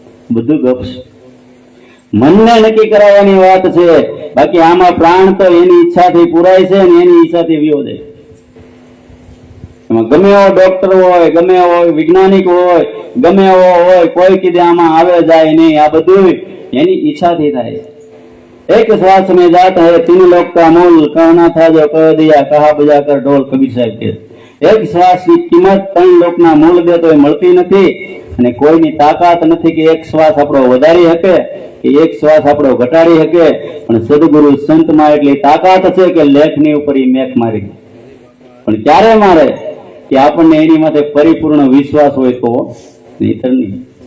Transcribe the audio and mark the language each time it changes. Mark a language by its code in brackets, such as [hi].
[gu] બધું ગપસ મનને નક્કી કરાવવાની વાત છે. બાકી આમાં પ્રાણ તો એની ઈચ્છાથી પૂરાય છે અને એની ઈચ્છાથી વિયો જાય. એમાં ગમે એવો ડોક્ટર હોય, ગમે એવો વૈજ્ઞાનિક હોય, ગમે એવો હોય, કોઈ કીધે આમાં આવે જાય નહીં. આ બધું એની ઈચ્છાથી થાય. [hi] एक श्वास में जाता है 3 लोक का मूल, कहना था जो कह दिया कहा बजा कर ढोल. कबीर साहब के एक श्वास की किंमत [gu] 3 લોકના મૂળ દે તો મળતી નથી. અને કોઈની તાકાત નથી કે એક શ્વાસ આપણો વધારી શકે કે એક શ્વાસ આપણો ઘટાડી શકે. પણ સદગુરુ સંતમાં એટલી તાકાત છે કે લેખની ઉપર એ મેખ મારી. પણ ક્યારે મારે કે આપણને એની માથે પરિપૂર્ણ વિશ્વાસ હોય તો, નહીતર નહીં.